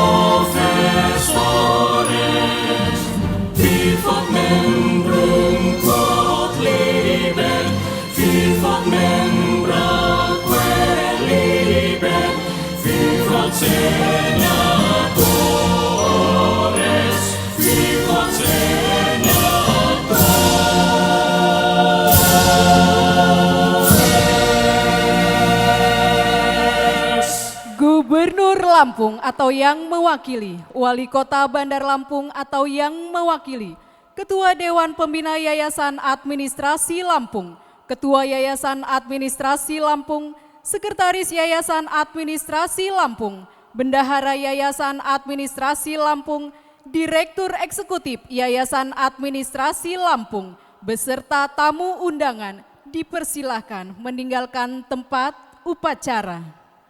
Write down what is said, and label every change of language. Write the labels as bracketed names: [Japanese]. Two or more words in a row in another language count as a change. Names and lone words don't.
[Latin] professores, vivat membrum quod libet, vivat membra quae libet, vivat senatores, vivat [Indonesian] Gubernur Lampung atau yang mewakili, Wali Kota Bandar Lampung atau yang mewakili, Ketua Dewan Pembina Yayasan Administrasi Lampung, Ketua Yayasan Administrasi Lampung, Sekretaris Yayasan Administrasi Lampung, Bendahara Yayasan Administrasi Lampung, Direktur Eksekutif Yayasan Administrasi Lampung, beserta tamu undangan dipersilahkan meninggalkan tempat upacara.